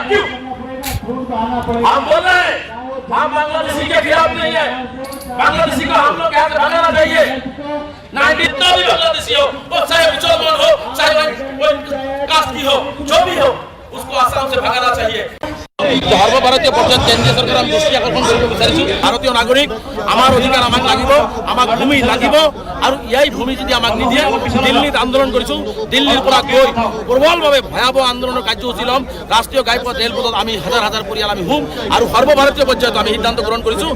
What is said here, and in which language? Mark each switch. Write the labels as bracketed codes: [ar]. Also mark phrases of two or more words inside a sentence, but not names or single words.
[hi] क्यों? हम बोल रहे हैं हम बांग्लादेशी के खिलाफ नहीं है, बांग्लादेशी को हम लोग यहाँ से भगाना चाहिए। 90 जितना भी बांग्लादेशी हो, वो चाहे मुसलमान हो, चाहे वो कास्ट की हो, जो भी हो, उसको आसाम से भगाना चाहिए। [as] সর্বভারতীয় পর্যায়ত কেন্দ্ৰীয় চৰকাৰ আমি দৃষ্টি আকৰ্ষণ কৰিব বিচাৰিছোঁ। ভাৰতীয় নাগৰিক আমাৰ অধিকাৰ আমাক লাগিব, আমাক ভূমি লাগিব আৰু এই ভূমি যদি আমাক নিদিয়ে দিল্লীত আন্দোলন কৰিছোঁ। দিল্লীৰ পৰা গৈ প্ৰবলভাৱে ভয়াৱহ আন্দোলনৰ কাৰ্যসূচী ল'ম। ৰাষ্ট্ৰীয় ঘাইপথ ৰেলপথত আমি হাজাৰ হাজাৰ পৰিয়াল আমি হুম আৰু সৰ্বভাৰতীয় পৰ্যায়ত আমি সিদ্ধান্ত গ্ৰহণ কৰিছোঁ।